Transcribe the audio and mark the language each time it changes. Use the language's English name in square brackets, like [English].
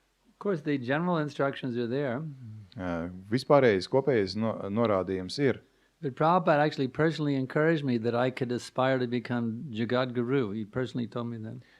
[English] Of course, the general instructions are there. [Latvian] Vispārējais kopējais norādījums ir. [English] But Prabhupada actually personally encouraged me that I could aspire to become Jagat Guru. He personally told me that.